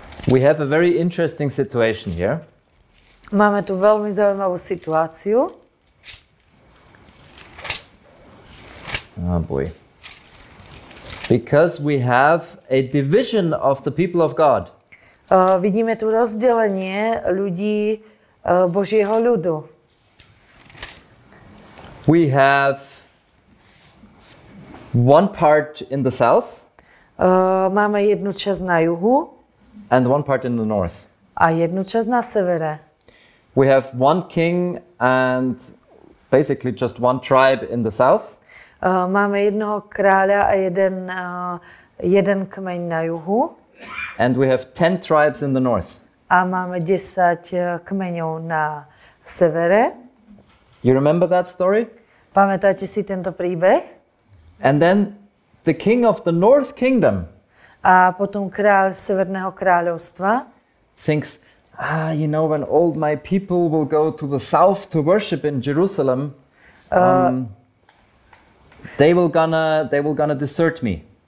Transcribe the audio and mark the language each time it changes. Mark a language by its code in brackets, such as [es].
[en] We have a very interesting situation here. [sk] Máme tu veľmi zaujímavú situáciu. [en] Oh boy. Because we have a division of the people of God. [sk] Vidíme tu rozdelenie ľudí Božieho ľudu. [en] We have one part in the south [sk] Máme jednu časť na juhu [en] and one part in the north. [sk] a jednu časť na severe. [en] We have one king and basically just one tribe in the south. [sk] Máme jednoho kráľa a jeden kmeň na juhu. [en] And we have 10 tribes in the north. [sk] A máme 10 kmeňov na severe. [en] You remember that story? [sk] Pamätáte si tento príbeh? [en] And then the king of the north kingdom [sk] A potom kráľ Severného kráľovstva [en] thinks, when all my people will go to the south to worship in Jerusalem, they will gonna desert me.